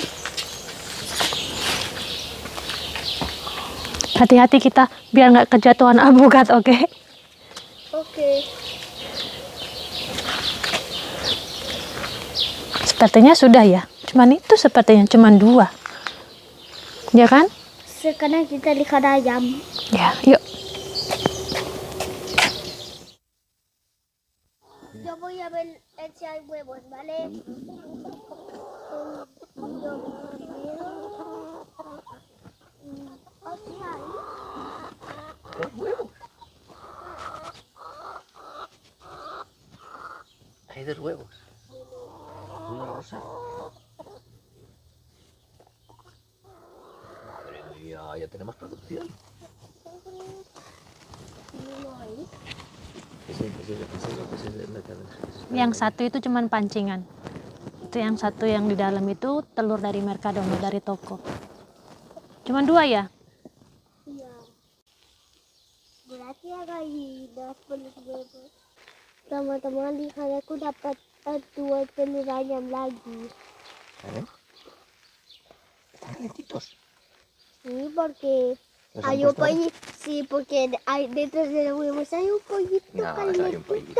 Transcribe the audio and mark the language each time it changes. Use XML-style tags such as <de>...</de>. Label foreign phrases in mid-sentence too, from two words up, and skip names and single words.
<id>Hati-hati kita biar nggak kejatuhan alpukat, oke? Oke. Sepertinya sudah ya. Cuman itu sepertinya cuman 2. Ya kan? Sekarang kita lihat ayam. Ya, yuk.</id> <es>Yo voy a ver si hay huevos, ¿vale? Yo primero. Aquí hay. Hay 2 huevos. Uno rosa. Madre mía, ya tenemos producción.</es> <id>Yang satu itu cuman pancingan. Itu yang satu yang di dalam itu telur dari Mercadona, dari toko. Cuman 2 ya? Iya. Berarti ada dapat huevos. Teman-teman lihat aku dapat 2 telur ayam lagi.</id> <es>Están calentitos. Sí, porque ¿Los han hay un puesto? pollito. Sí, porque hay dentro de los huevos hay un pollito No, no hay un calentito.</es>